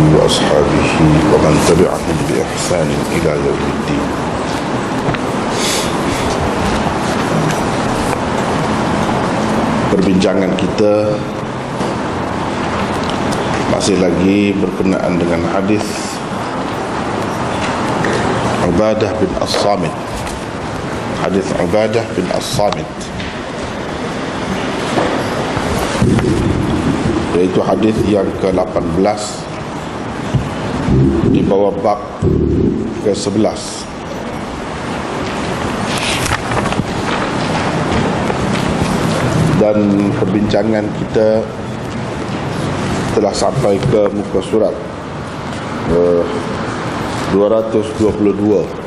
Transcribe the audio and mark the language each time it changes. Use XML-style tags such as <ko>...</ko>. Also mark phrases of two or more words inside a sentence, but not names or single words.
<ar>وأصحابه ومن تبعهم بإحسان إلى يوم الدين.</ar> <ms>Perbincangan kita masih lagi berkenaan dengan hadis Ubadah bin As-Samit. Hadis Ubadah bin As-Samit, yaitu hadis yang ke-18 di bawah bab ke-11. Dan perbincangan kita telah sampai ke muka surat 222.</ms>